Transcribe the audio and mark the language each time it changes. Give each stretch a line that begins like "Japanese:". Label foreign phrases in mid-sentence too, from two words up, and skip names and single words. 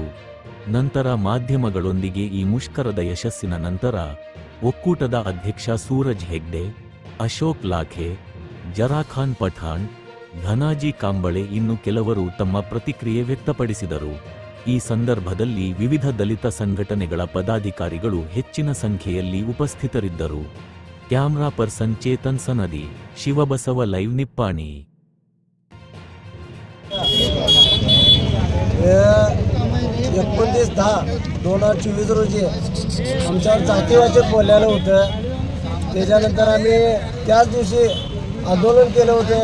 Kannada: ನಂತರ ಮಾಧ್ಯಮಗಳೊಂದಿಗೆ ಈ ಮುಷ್ಕರದ ಯಶಸ್ಸಿನ ನಂತರ ಒಕ್ಕೂಟದ ಅಧ್ಯಕ್ಷ ಸೂರಜ್ ಹೆಗ್ಡೆ, ಅಶೋಕ್ ಲಾಖೆ, ಜರಾಖಾನ್ ಪಠಾಣ್, ಧನಾಜಿ ಕಾಂಬಳೆ ಇನ್ನು ಕೆಲವರು ತಮ್ಮ ಪ್ರತಿಕ್ರಿಯೆ ವ್ಯಕ್ತಪಡಿಸಿದರು. ಈ ಸಂದರ್ಭದಲ್ಲಿ ವಿವಿಧ ದಲಿತ ಸಂಘಟನೆಗಳ ಪದಾಧಿಕಾರಿಗಳು ಹೆಚ್ಚಿನ ಸಂಖ್ಯೆಯಲ್ಲಿ ಉಪಸ್ಥಿತರಿದ್ದರು.
English: camera person
Kannada: ಚೇತನ್ ಸನದಿ, ಶಿವಬಸವ ಲೈವ್ निप्पाणी.
Marathi: 29/10/2024 रोजी आमच्यावर जातीवाचक बोललेलं होतं. त्याच्यानंतर आम्ही त्याच दिवशी आंदोलन केलं होतं.